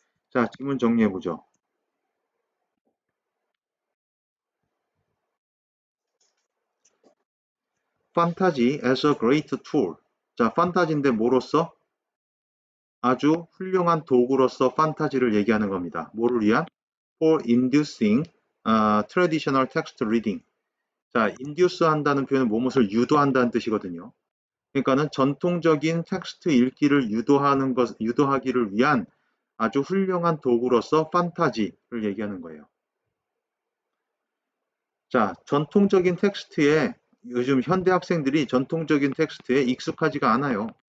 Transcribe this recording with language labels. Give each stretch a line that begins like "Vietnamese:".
Korean: 자, 질문 정리해보죠.
English: fantasy as a great tool.
Korean: 자, 판타지인데 뭐로써? 아주 훌륭한 도구로서 판타지를 얘기하는 겁니다. 뭐를 위한?
English: For inducing traditional text reading.
Korean: 자, induce 한다는 표현은 무엇을 유도한다는 뜻이거든요. 그러니까는 전통적인 텍스트 읽기를 유도하기를 위한 아주 훌륭한 도구로서 판타지를 얘기하는 거예요. 자, 전통적인 텍스트에 요즘 현대 학생들이 전통적인 텍스트에 익숙하지가 않아요.